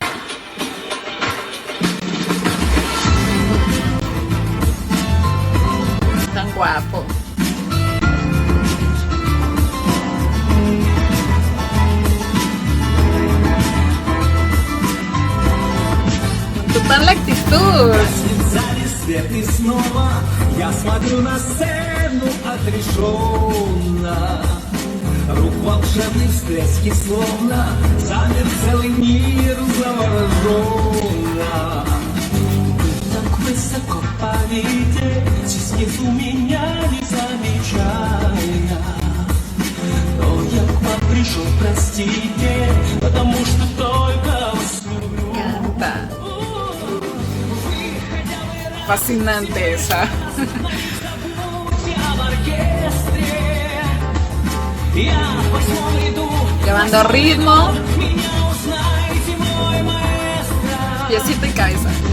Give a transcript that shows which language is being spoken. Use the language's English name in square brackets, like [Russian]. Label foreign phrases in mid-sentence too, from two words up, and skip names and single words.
[Spanish] Tan guapo. Total la actitud. [Russian] Я смотрю на сцену отрешенно, рук волшебных встряски словно замер целый мир завороженно. Так высоко полететь, снизу меня не замечая, но я к вам пришел, простите, потому что только вас люблю. [Spanish] Fascinante esa. llevando ritmo, piecito y cabeza.